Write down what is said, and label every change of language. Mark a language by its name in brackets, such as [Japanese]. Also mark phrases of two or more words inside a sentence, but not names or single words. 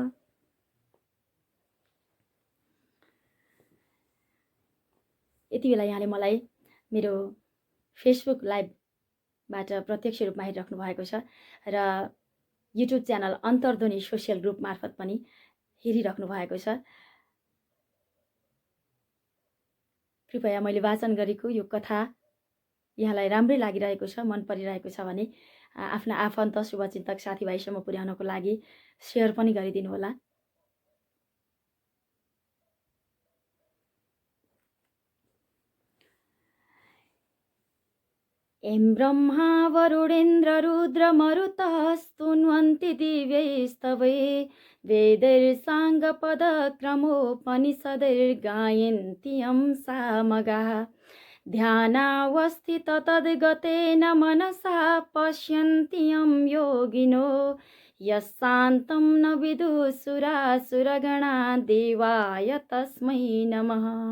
[Nepali] यति बेला यहाँले मलाई मेरो फेसबुक लाइभबाट प्रत्यक्ष रूपमा हेरिराख्नु भएको छ र युट्युब च्यानल अन्तर्ध्वनि सोसियल ग्रुप मार्फत पनि हेरिराख्नु भएको छ। कृपया मैले वाचन गरेको यो कथा यहाँलाई राम्रै लागिरहेको छ, मन परिरहेको छ भने आफ्ना आफन्त शुभचिन्तक साथीभाइसम्म पुर्याउनको लागि सेयर पनि गरिदिनु होला। [Sanskrit] एं ब्रह्मा वरुणेन्द्र रुद्र मरुतः स्तुन्वन्ति दिव्यैस्तवै वेदैर्साङ्गपदक्रमोपनिषदैर्गायन्ति यं सामगाः ध्यानावस्थित तद्गतेन मनसा पश्यन्ति यं योगिनो यस्शान्तं न विदुः देवाय तस्मै नमः।